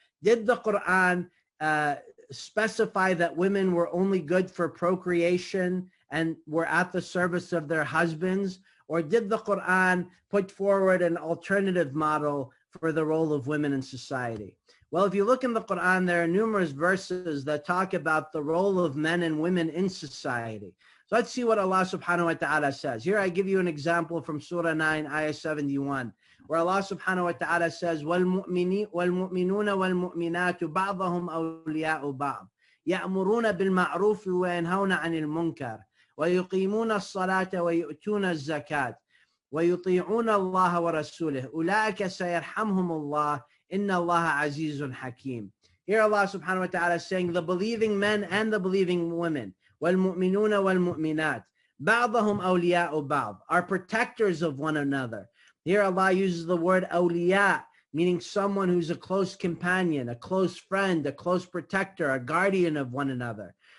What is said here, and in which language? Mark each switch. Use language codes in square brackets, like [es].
[en] Did the Quran specify that women were only good for procreation and were at the service of their husbands? Or did the Quran put forward an alternative model for the role of women in society? Well, if you look in the Quran, there are numerous verses that talk about the role of men and women in society. So let's see what Allah subhanahu wa ta'ala says. Here I give you an example from Surah 9, Ayah 71, where Allah subhanahu wa ta'ala says, [ar] وَالْمُؤْمِنُونَ وَالْمُؤْمِنَاتُ بَعْضَهُمْ أَوْلِيَاءُ بَعْضٍ يَأْمُرُونَ بِالْمَعْرُوفِ وَيَنْهَوْنَ عَنِ الْمُنكَرِ وَيُقِيمُونَ الصَّلَاةَ وَيُؤْتُونَ الزَّكَاةَ وَيُطِيعُونَ اللَّهَ وَرَسُولَهُ أُولَٰئِكَ سَيَرْحَمْهُمُ اللَّهُ إِنَّ اللَّهَ عَزِيزٌ حَكِيمٌ. [en] Here Allah subhanahu wa ta'ala is saying the believing men and the believing women, [ar] وَالْمُؤْمِنُونَ وَالْمُؤْمِنَاتِ بَعْضَهُمْ أَوْلِيَاءُ بَعْضٍ, [en] are protectors of one another. Here Allah uses the word awliya, meaning someone who's a close companion, a close friend, a close protector, a guardian of one another.